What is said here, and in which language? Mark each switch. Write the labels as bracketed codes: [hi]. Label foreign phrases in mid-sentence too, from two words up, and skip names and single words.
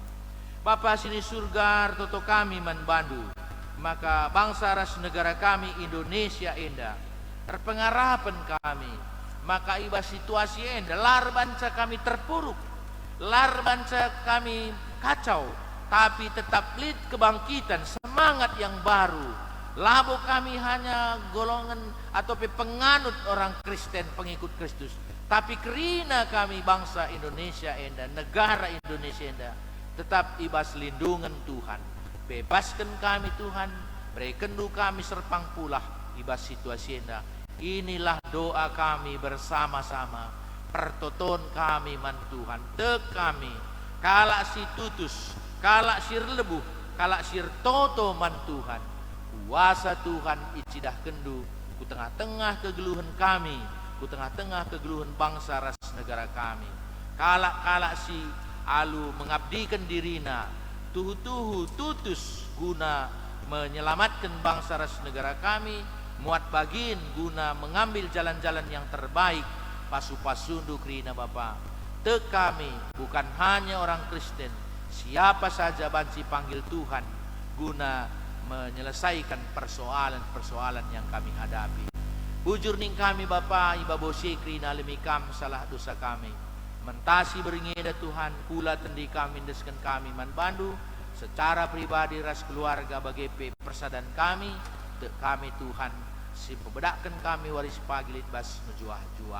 [btx] Bapa sini surga toto kami man Bandu, maka bangsa ras negara kami Indonesia enda, terpengarapan kami, maka ibas situasi enda, lar banca kami terpuruk, lar banca kami kacau, [id] tapi tetap [btx] lid kebangkitan, [id] semangat yang baru. [btx] Labo kami [id] hanya golongan atau penganut orang Kristen pengikut Kristus, [btx] tapi kerina kami bangsa Indonesia enda, negara Indonesia enda, tetap ibas lindungan Tuhan, bebaskan kami Tuhan, berikan kami serpang pulah ibas situasi enda. [id] Inilah doa kami bersama-sama, [btx] pertoton kami man Tuhan, tek kami kalak si tutus, kalak sir lebuh, kalak sir toto man Tuhan. Kuasa Tuhan icidah kendu ku tengah-tengah kegeluhan kami, ku tengah-tengah kegeluhan bangsa ras negara kami. Kalak-kalak si alu mengabdikan dirina, tuhu-tuhu tutus guna menyelamatkan bangsa ras negara kami, muat bagin guna [id] mengambil jalan-jalan yang terbaik, [btx] pasu-pasundu kerina Bapa. Tek kami [id] bukan hanya orang Kristen, siapa saja banci panggil Tuhan guna menyelesaikan persoalan-persoalan yang kami hadapi. [btx] Bujur ning kami Bapa, iba bose krina lemikam salah dosa kami. Mentasi beringeda Tuhan, kula tendi kami desken kami man Bandu, [id] secara pribadi [btx] ras keluarga bagepe persadan kami, dek kami Tuhan, si pembedakan kami waris pagilit bas mejuah-juah.